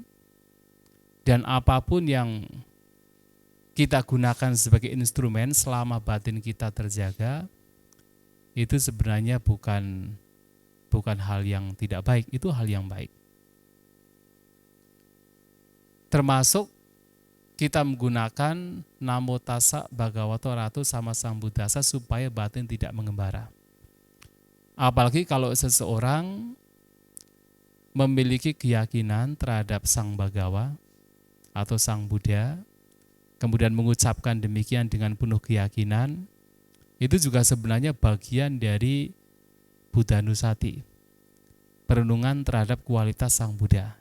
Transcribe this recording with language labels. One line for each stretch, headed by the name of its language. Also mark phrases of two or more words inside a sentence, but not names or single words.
Indonesian: Dan apapun yang kita gunakan sebagai instrumen selama batin kita terjaga, itu sebenarnya bukan hal yang tidak baik, itu hal yang baik. Termasuk kita menggunakan
Pali: Namo tassa bhagavato arahato sama sambuddhassa
Indonesian: supaya batin tidak mengembara. Apalagi kalau seseorang memiliki keyakinan terhadap Sang Bhagawa atau Sang Buddha, kemudian mengucapkan demikian dengan penuh keyakinan, itu juga sebenarnya bagian dari Buddhanusati, perenungan terhadap kualitas Sang Buddha.